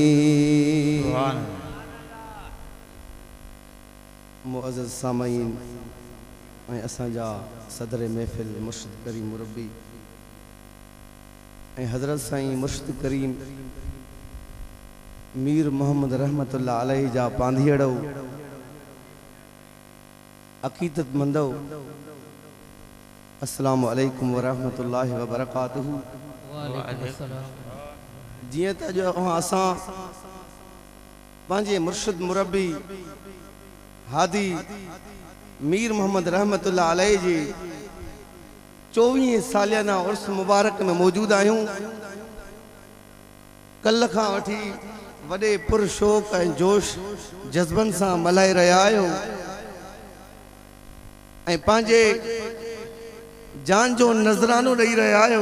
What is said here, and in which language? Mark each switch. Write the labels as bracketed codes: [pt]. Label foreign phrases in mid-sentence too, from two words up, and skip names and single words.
[sd] मुअज़्ज़ज़ सामईन ऐं असांजा सदर महफ़िल मुर्शिद करीम मुरब्बी ऐं हज़रत साईं मुर्शिद करीम मीर मोहम्मद [ar] رحمة الله عليه [sd] जा पांधीअड़ो अक़ीदत मंदो [ar] السلام عليكم ورحمة الله وبركاته. [sd] जियं त अॼु असां पंहिंजे मुर्शिद मुरब्बी हादी मीर मोहम्मद [ar] رحمة الله عليه [sd] जी 24 सालियाना उर्स मुबारक में मौजूद आहियूं। कल खां वठी वॾे पुरशोक ऐं जोश जज़्बन सां मल्हाए रहिया आहियूं ऐं पंहिंजे जान जो नज़रानो ॾेई रहिया आहियूं।